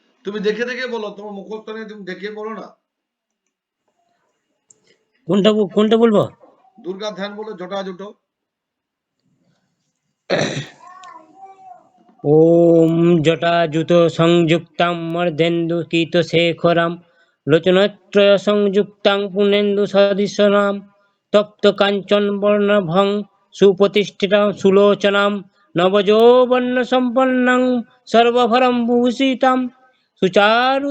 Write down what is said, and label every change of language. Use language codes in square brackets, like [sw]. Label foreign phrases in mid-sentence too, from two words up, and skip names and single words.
[bn] তুমি দেখে দেখে বলো, তোমার মুখস্থ নেই, তুমি দেখে বলো না। কোনটা বলবো? দুর্গা ধ্যান বলো, জটাজুট। [sa] ওম জটাজুত সংযুক্তাং মর্দেন্দুকিত শেখরাম লোচনত্রয় সংযুক্তাং পুনেন্দু সদৃশনাম তপ্ত কাঞ্চন বর্ণভং সুপ্রতিষ্ঠিতাং সুলোচনাম নবযৌবন্য সম্পন্নাং সর্বভরম ভূষিতাম সুচারু